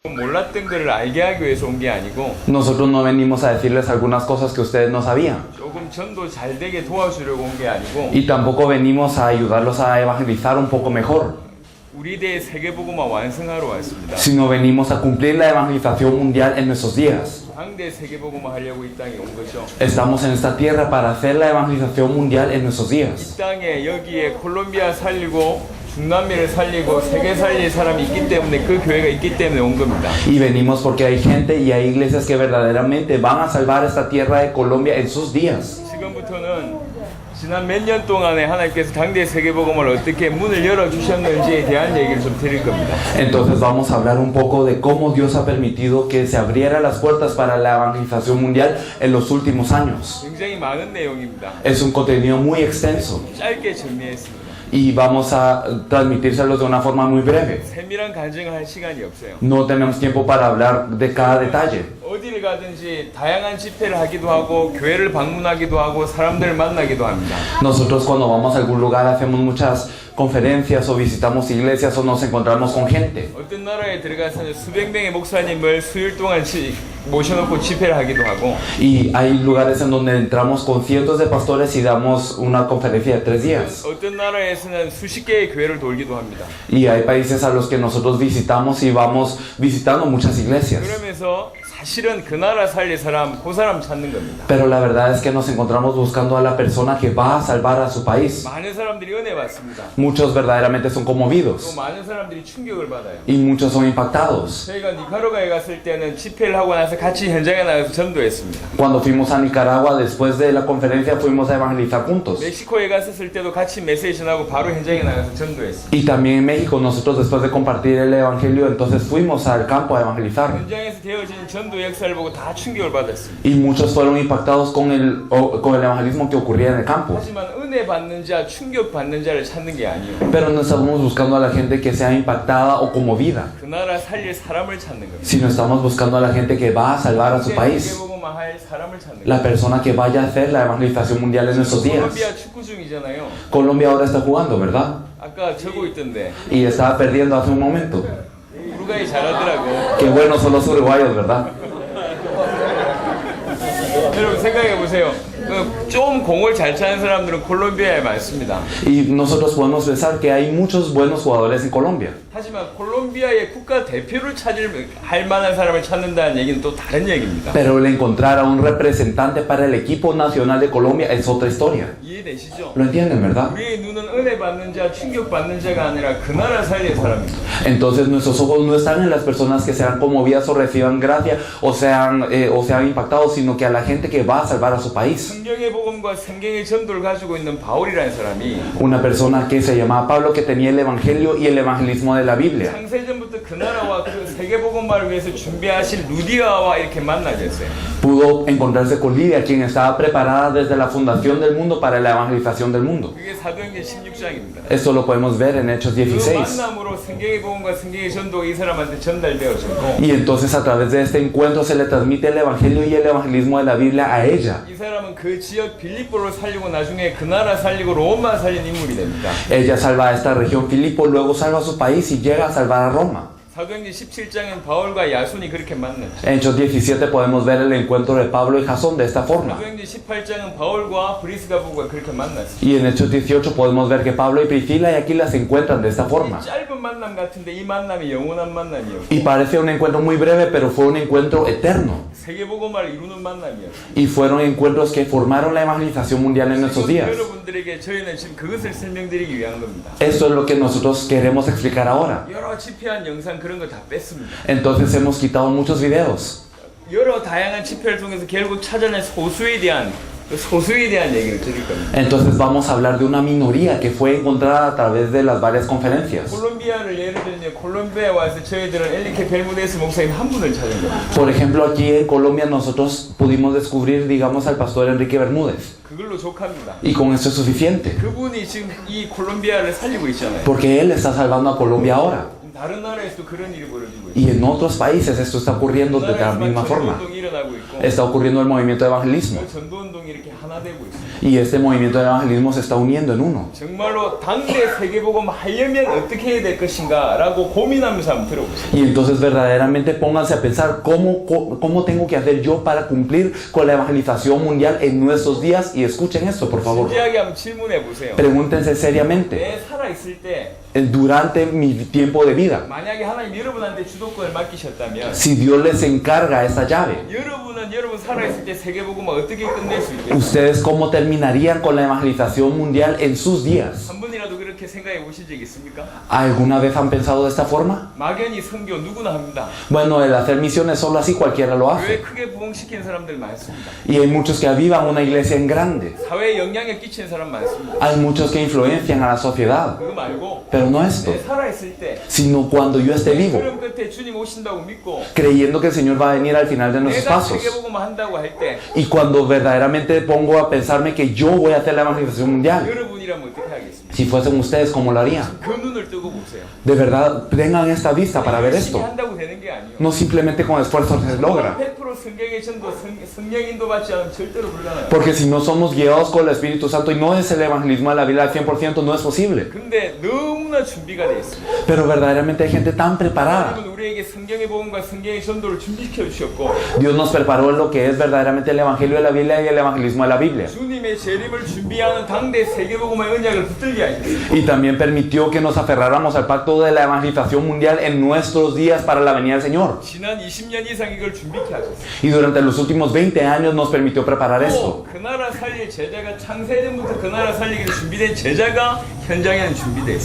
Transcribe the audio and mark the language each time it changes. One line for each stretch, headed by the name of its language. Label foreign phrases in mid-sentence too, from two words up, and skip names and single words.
Korean: 몰랐던 것을 알게 하기 위해서 온 게 아니고
Spanish: Nosotros no venimos a decirles algunas cosas que ustedes no sabían.
Korean: 조금 전도 잘 되게 도와주려고 온 게 아니고
Spanish: Y tampoco venimos a ayudarlos a evangelizar un poco mejor,
Korean: 우리 대의 세계복음화 완성하러 왔습니다.
Spanish: sino venimos a cumplir la evangelización mundial en nuestros días.
Korean: 황대 세계복음화 하려고 이 땅에 온 거죠.
Spanish: Estamos en esta tierra para hacer la evangelización mundial en nuestros días.
Korean: 이 땅에 여기에 콜롬비아 살리고 중남미를 살리고 세계 살릴 사람이 있기 때문에 그 교회가 있기 때문에 온 겁니다.
Spanish: Y venimos porque hay gente y hay iglesias que verdaderamente van a salvar esta tierra de Colombia en sus días.
Korean: 지금부터는 지난 몇 년 동안에 하나님께서 당대 세계복음을 어떻게 문을 열어주셨는지에 대한 얘기를 좀 드릴 겁니다.
Spanish: Entonces vamos a hablar un poco de cómo Dios ha permitido que se abrieran las puertas para la evangelización mundial en los últimos años.
Korean: 굉장히 많은 내용입니다.
Spanish: Es un contenido muy extenso
Korean: 짧게 정리했습니다.
Spanish: y vamos a transmitírselos de una forma muy breve.
Korean: 세밀한 간증을 할 시간이 없어요.
Spanish: No tenemos tiempo para hablar de cada detalle.
Korean: 어디를 가든지 다양한 집회를 하기도 하고 교회를 방문하기도 하고 사람들을 만나기도 합니다.
Spanish: Nosotros cuando vamos a algún lugar hacemos muchas conferencias o visitamos iglesias o nos encontramos con gente.
Korean: 어떤 나라에 들어가서는 수백 명의 목사님을 수일 동안 모셔놓고 집회를 하기도 하고
Spanish: Y hay lugares en donde entramos con cientos de pastores y damos una conferencia de 3 días.
Korean: 어떤 나라에서는 수십 개의 교회를 돌기도 합니다.
Spanish: Y hay países a los que nosotros visitamos y vamos visitando muchas iglesias.
Korean: 그러면서 사실은 그 나라 살릴 사람, 그 사람 찾는 겁니다.
Spanish: Pero la verdad es que nos encontramos buscando a la persona que va a salvar a su país.
Korean: 많은 사람들이 은혜 받습니다.
Spanish: Muchos verdaderamente son
Korean: 또
Spanish: conmovidos
Korean: 많은 사람들이 충격을 받아요.
Spanish: y muchos son impactados.
Korean: 저희가 니카라과에 갔을 때는 집회를 하고 나서 같이 현장에 나가서 전도했습니다.
Spanish: Cuando fuimos a Nicaragua, después de la conferencia, fuimos a evangelizar juntos.
Korean: 멕시코에 갔었을 때도 같이 메시지하고 바로 현장에 나가서 전도했습니다.
Spanish: Y también en México, nosotros después de compartir el evangelio, entonces fuimos al campo a evangelizar.
Korean: 현장에서 되어진 전도 역사를 보고 다 충격을 받았습니다.
Spanish: Y muchos fueron impactados con el evangelismo que ocurría en el campo.
Korean: 하지만 은혜 받는 자, 충격 받는 자를 찾는 게 아니에요.
Spanish: Pero no estamos buscando a la gente que sea impactada o conmovida,
Korean: 그 나라 살릴 사람을 찾는 겁니다.
Spanish: sino estamos buscando a la gente que va a salvar a su país.
Korean: 세계복음화 할 사람을 찾는
Spanish: La
Korean: 겁니다.
Spanish: persona que vaya a hacer la evangelización mundial en estos días.
Korean: 콜롬비아 축구 중이잖아요.
Spanish: Colombia ahora está jugando, ¿verdad?
Korean: 아까 적고 있던데
Spanish: Y estaba perdiendo hace un momento.
Korean: 우루과이 잘하더라고.
Spanish: Qué buenos son los uruguayos, ¿verdad?
Korean: 여러분 생각해 보세요. 좀 공을 잘 차는 사람들은 콜롬비아에 많습니다.
Spanish: Y nosotros podemos pensar que hay muchos buenos jugadores en Colombia.
Korean: 하지만 콜롬비아의 국가 대표를 할 만한 사람을 찾는다는 얘기는 또 다른 얘기입니다.
Spanish: Pero el encontrar a un representante para el equipo nacional de Colombia es otra historia.
Korean: 이해되시죠?
Spanish: ¿Lo entienden, verdad?
Korean: 우리의 눈은 은혜 받는 자, 충격 받는 자가 아니라 그 나라 살릴 사람입니다.
Spanish: Entonces nuestros ojos no están en las personas que sean conmovidas o reciban gracia o sean impactados, sino que a la gente que va a salvar a su país.
Korean: 성경의 복음과 성경의 전도를 가지고 있는 바울이라는 사람이
Spanish: Una persona que se llamaba Pablo, que tenía el evangelio y el evangelismo de la Biblia.
Korean: 창세전부터 그 나라와 그 세계 복음화를 위해서 준비하신 루디아와 이렇게 만나겠어요.
Spanish: Pudo encontrarse con Lidia, quien estaba preparada desde la fundación del mundo para la evangelización del mundo.
Korean: 그게 사도행전 16장입니다.
Spanish: Esto lo podemos ver en Hechos
Korean: 그
Spanish: 16.
Korean: 만남으로 성경의 복음과 성경의 전도가 이 사람한테 전달되어졌고
Spanish: Y entonces a través de este encuentro se le transmite el evangelio y el evangelismo de la Biblia a ella.
Korean: 이 사람은 그 지역 빌립보를 살리고 나중에 그 나라 살리고 로마 살린 인물이 됩니다.
Spanish: Ella salva a esta región Filipo, luego salva a su país y llega a salvar a Roma.
Korean: 사도행전 17장은 바울과 야손이 그렇게 만났죠.
Spanish: En Hechos 17 podemos ver el encuentro de Pablo y Jasón de esta forma.
Korean: 사도행전 18장은 바울과 브리스가 부부가 그렇게 만났어요.
Spanish: Y en Hechos 18 podemos ver que Pablo y Priscila y Aquila se encuentran de esta forma.
Korean: 짧은 만남 같은데 이 만남이 영원한 만남이었고
Spanish: Y parece un encuentro muy breve, pero fue un encuentro eterno.
Korean: 세계복음화를 이루는 만남이었어요.
Spanish: Y fueron encuentros que formaron la evangelización mundial en nuestros días.
Korean: 여러분들에게 저희는 지금 그것을 설명드리기 위한 겁니다.
Spanish: Esto es lo que nosotros queremos explicar ahora.
Korean: 여러 집회한 영상 그런 거 다 뺐습니다.
Spanish: Entonces hemos quitado muchos videos.
Korean: 여러 다양한 집회를 통해서 결국 찾아낸 소수에 대한 얘기를 드릴 겁니다.
Spanish: Entonces vamos a hablar de una minoría que fue encontrada a través de las varias conferencias.
Korean: 콜롬비아를 예를 들면 콜롬비아에 와서 저희들은 엘리케 벨무데스 목사님 한 분을 찾은 겁니다.
Spanish: Por ejemplo, aquí en Colombia nosotros pudimos descubrir, digamos, al pastor Enrique Bermúdez.
Korean: 그걸로 족합니다.
Spanish: Y con eso es suficiente.
Korean: 그분이 지금 이 콜롬비아를 살리고 있잖아요.
Spanish: Porque él está salvando a Colombia ahora.
Korean: 다른 나라에서도 그런 일이 벌어지고 있어요.
Spanish: Y en otros países esto está ocurriendo de la misma forma.
Korean: 전도운동이 일어나고 있고
Spanish: Está ocurriendo el movimiento de evangelismo.
Korean: 그 전도운동이 이렇게 하나 되고 있어요.
Spanish: Y este movimiento de evangelismo se está uniendo en uno.
Korean: 정말로 당대 세계복음 하려면 어떻게 해야 될 것인가라고 고민하면서 한번 들어보세요.
Spanish: Y entonces verdaderamente pónganse a pensar cómo tengo que hacer yo para cumplir con la evangelización mundial en nuestros días. Y escuchen esto, por favor.
Korean: 진지하게 한번 질문해 보세요.
Spanish: Pregúntense seriamente.
Korean: 내 살아있을 때
Spanish: Durante mi tiempo de vida,
Korean: 만약에 하나님 여러분한테 주도권을 맡기셨다면
Spanish: si Dios les encarga esta llave,
Korean: 여러분은 여러분 살아있을 때 세계복음을 어떻게 끝낼 수 있겠어요?
Spanish: ¿ustedes cómo terminarían con la evangelización mundial en sus días?
Korean: 한 번이라도 그렇게 생각해 보신 적 있습니까?
Spanish: ¿Alguna vez han pensado de esta forma?
Korean: 막연히 선교 누구나 합니다.
Spanish: Bueno, el hacer misiones solo así cualquiera lo
Korean: 교회
Spanish: hace.
Korean: 크게 부흥시키는 사람들 많습니다.
Spanish: Y hay muchos que avivan una iglesia en grande.
Korean: 사회에 영향력 끼치는 사람 많습니다.
Spanish: Hay muchos que influencian a la sociedad.
Korean: 그거 말고
Spanish: Pero no esto,
Korean: 내 살아있을 때
Spanish: sino cuando yo esté vivo,
Korean: 그럼 끝에 주님 오신다고 믿고
Spanish: creyendo que el Señor va a venir al final de nuestros
Korean: 내가
Spanish: pasos.
Korean: 세계복음을 한다고 할 때
Spanish: Y cuando verdaderamente pongo a pensarme que yo voy a hacer la evangelización mundial,
Korean: 여러분이라면 어떻게 하겠습니까?
Spanish: si fuesen ustedes, ¿cómo lo harían?
Korean: 그 눈을 뜨고 보세요.
Spanish: De verdad, tengan esta vista para ver
Korean: 열심히
Spanish: esto.
Korean: 한다고 되는 게 아니에요.
Spanish: No simplemente con esfuerzo se logra.
Korean: 100% 성경의 전도, 성령 인도 받지 않으면 절대로 불가능해요.
Spanish: Porque si no somos guiados con el Espíritu Santo y no es el evangelismo de la Biblia al 100%, no es posible.
Korean: 근데 너무나 준비가 돼 있습니다.
Spanish: Pero verdaderamente hay gente tan preparada.
Korean: 하나님은 우리에게 성경의 복음과 성경의 전도를 준비시켜 주셨고
Spanish: Dios nos preparó en lo que es verdaderamente el Evangelio de la Biblia y el evangelismo de la Biblia.
Korean: 주님의 재림을 준비하는 당대 세계복음의 언약을 붙들게 하셨습니다.
Spanish: Y también permitió que nos aferráramos al pacto de la evangelización mundial en nuestros días para la venida del Señor.
Korean: 지난 20년 이상 이걸 준비케 하셨습니다.
Spanish: Y durante los últimos 20 años nos permitió preparar esto.
Korean: 그 나라 살릴 제자가 창세전부터 그 나라 살리기로 준비된 제자가 현장에는 준비되어 있습니다.